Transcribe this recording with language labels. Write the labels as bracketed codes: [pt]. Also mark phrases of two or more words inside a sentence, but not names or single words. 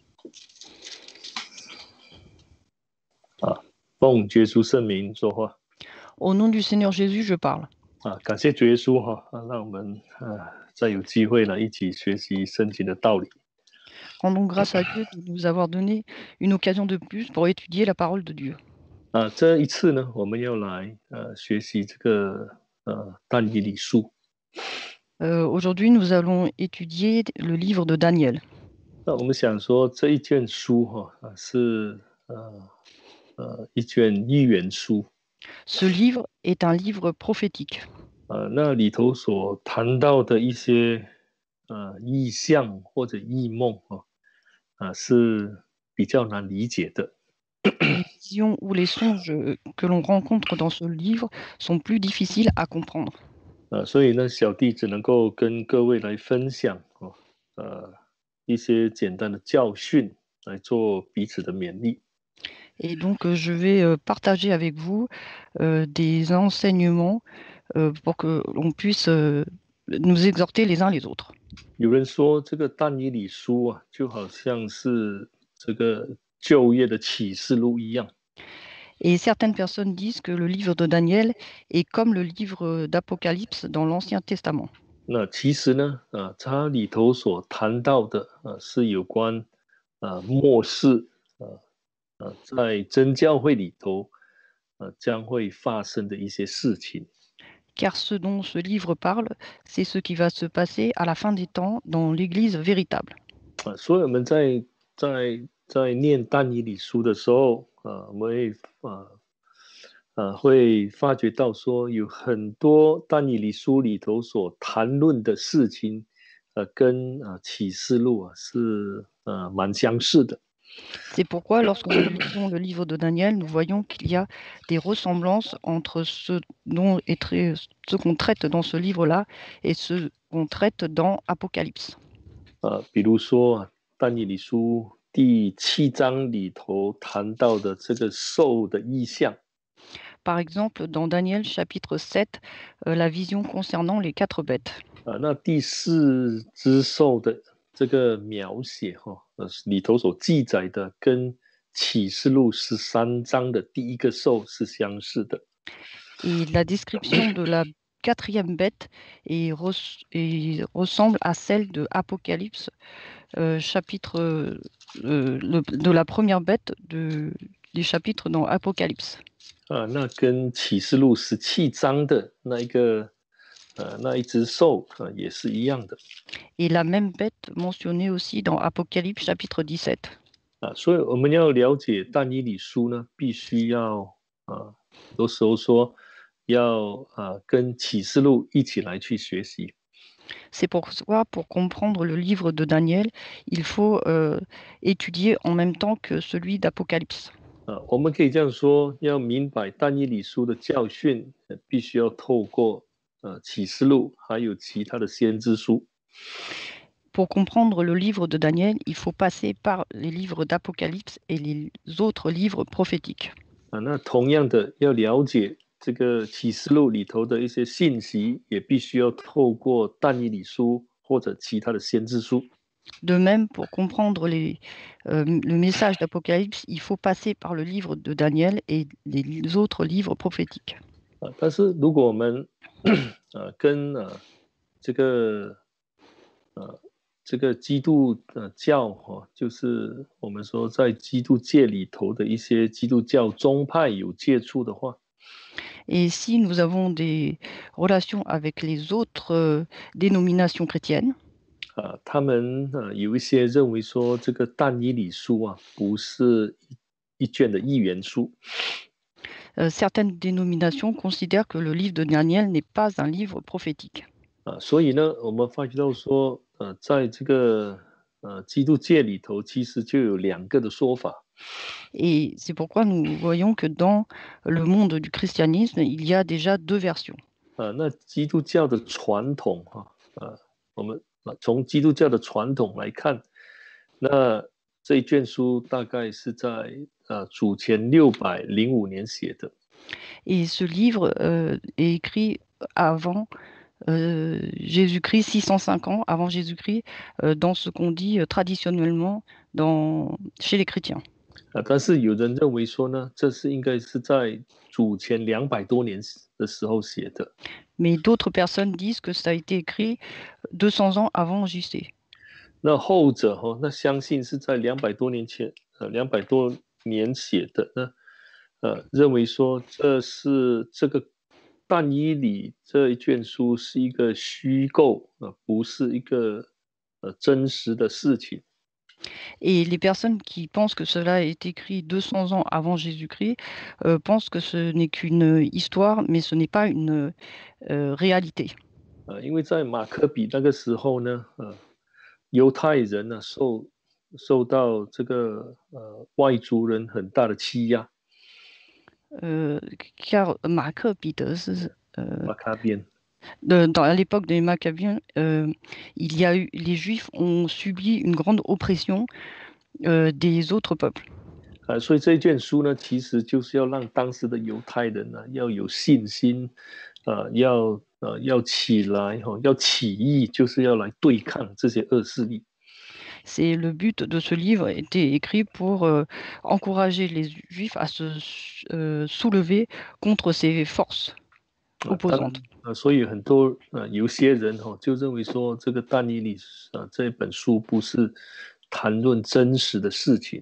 [zh] 啊，奉耶稣圣名说话 [fr] Au nom du Seigneur Jésus, je parle. [zh] 啊！感谢主耶稣让我们再有机会呢一起学习圣经的道理 [fr] Rendons grâce à Dieu de nous avoir donné une occasion de plus pour étudier la parole de Dieu. [zh] 啊。这一次呢，我们要来学习这个但以理书。 [fr] Aujourd'hui, nous allons étudier le livre de Daniel. [zh] 那我们想说这一卷书是一卷预言书 [fr] Ce livre est un livre prophétique. [zh] 那里头所谈到的一些意象或者异梦是比较难理解的。 [fr] Les visions ou les songes que l'on rencontre dans ce livre sont plus difficiles à comprendre. [zh] 所以呢，小弟只能够跟各位来分享一些简单的教训，来做彼此的勉励。 [fr] Et donc, je vais partager avec vous des enseignements pour que l'on puisse nous exhorter les uns les autres. [zh] 有人说，这个但以理书就好像是这个旧约的启示录一样。 [fr] Et certaines personnes disent que le livre de Daniel est comme le livre d'Apocalypse dans l'Ancien Testament. [zh] 那其实呢，它里头所谈到的是有关末世在真教会里头将会发生的一些事情。 [fr] Car ce dont ce livre parle, c'est ce qui va se passer à la fin des temps dans l'Église véritable. [zh] 所以我们在念但以理书的时候我们会发觉到说，有很多但以理书里头所谈论的事情跟启示录是蛮相似的。 [fr] C'est pourquoi lorsque nous lisons le livre de Daniel, nous voyons qu'il y a des ressemblances entre ce qu'on traite dans ce livre-là et ce qu'on traite dans Apocalypse. [zh] 比如说但以理书第7章里头谈到的这个兽的意象。 [fr] Par exemple, dans Daniel chapitre 7, la vision concernant les 4 bêtes. [zh] 那第4只兽的这个描写里头所记载的跟启示录13章的第一个兽是相似的。 [fr] Et la description de la 4e bête ressemble à celle de Apocalypse, chapitre de la première bête des chapitres dans Apocalypse. [zh] 那跟启示录17章的那一只兽也是一样的。 [fr] Et la même bête mentionnée aussi dans Apocalypse chapitre 17. [zh] 所以我们要了解但以理书呢，必须要有时候说要跟启示录一起来去学习。 [fr] C'est pourquoi, pour comprendre le livre de Daniel, il faut étudier en même temps que celui d'Apocalypse. [zh] 我们可以这样说，要明白但以理书的教训，必须要透过启示录还有其他的先知书。 [fr] Pour comprendre le livre de Daniel, il faut passer par les livres d'Apocalypse et les autres livres prophétiques. [zh] 那同样的，要了解这个启示录里头的一些信息，也必须要透过但以理书或者其他的先知书。 [fr] De même, pour comprendre le message d'Apocalypse, il faut passer par le livre de Daniel et les autres livres prophétiques. [zh] 但是如果我们跟这个基督教就是我们说在基督界里头的一些基督教宗派有接触的话， [fr] Et si nous avons des relations avec les autres dénominations chrétiennes, [zh] 他们有一些认为说这个但以理书不是一卷的预言书。 [fr] certaines dénominations considèrent que le livre de Daniel n'est pas un livre prophétique. [zh] 所以呢，我们发觉到说，在这个基督界里头，其实就有2个的说法。 [fr] Et c'est pourquoi nous voyons que dans le monde du christianisme, il y a déjà 2 versions. [zh] 那基督教的传统我们从基督教的传统来看，那这一卷书大概是在主前605年写的。 [fr] Et ce livre est écrit avant Jésus-Christ, 605 ans avant Jésus-Christ, dans ce qu'on dit traditionnellement chez les chrétiens. [zh] 但是有人认为说呢，这是应该是在主前200多年的时候写的。 [fr] Mais d'autres personnes disent que ça a été écrit 200 ans avant JC. [zh] 那后者那相信是在200多年前200多年写的呢，认为说这个但以理这一卷书是一个虚构不是一个真实的事情。 [fr] Et les personnes qui pensent que cela a été écrit 200 ans avant Jésus-Christ pensent que ce n'est qu'une histoire, mais ce n'est pas une réalité. [zh] 因为在马可比那个时候呢，犹太人呢受到这个外族人很大的欺压。 [fr] Car Maccabéens, Maccabéen. à l'époque des Maccabéens, les Juifs ont subi une grande oppression des autres peuples. [zh] 所以这一卷书呢，其实就是要让当时的犹太人呢要有信心，要起来要起义，就是要来对抗这些恶势力。 [fr] C'est le but de ce livre était écrit pour encourager les Juifs à se soulever contre ces forces opposantes. [zh] 所以很多有些人就认为说，这个但以理这本书不是谈论真实的事情。